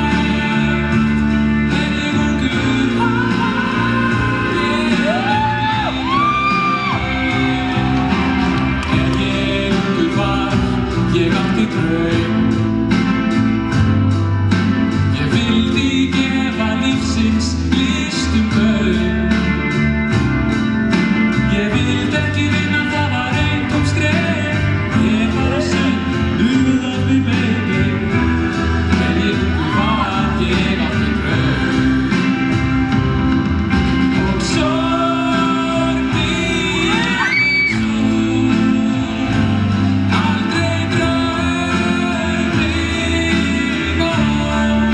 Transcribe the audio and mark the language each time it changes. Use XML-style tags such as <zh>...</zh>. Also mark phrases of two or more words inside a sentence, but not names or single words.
<is>En ég ungur var ég átti draum. Ég vildi gefa lífsins listum gaum. Ég vildi ekki vinna, það var eintóm skref. Ég bara söng,</is> <en>you love me baby.</en> <is>En ég ungur var ég átti draum. Og sorgin er sú, aldrei drauminn nóg.</is>